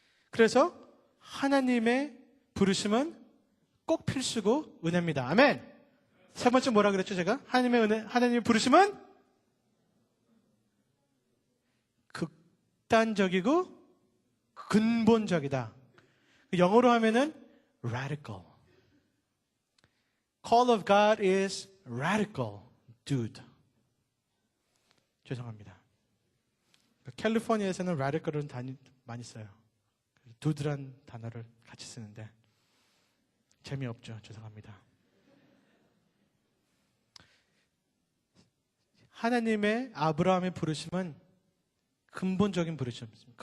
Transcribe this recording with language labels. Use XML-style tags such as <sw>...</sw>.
<ko>그래서 하나님의 부르심은 꼭 필수고 은혜입니다. 아멘. 세 번째 뭐라 그랬죠 제가? 하나님의 은혜, 하나님의 부르심은 극단적이고 근본적이다. 영어로 하면은 radical.</ko> <en>Call of God is radical, dude.</en> <ko>죄송합니다. 캘리포니아에서는 radical은 많이 써요. dude란 단어를 같이 쓰는데 재미없죠. 죄송합니다. 하나님의 아브라함의 부르심은 근본적인 부르심이었습니다.</ko>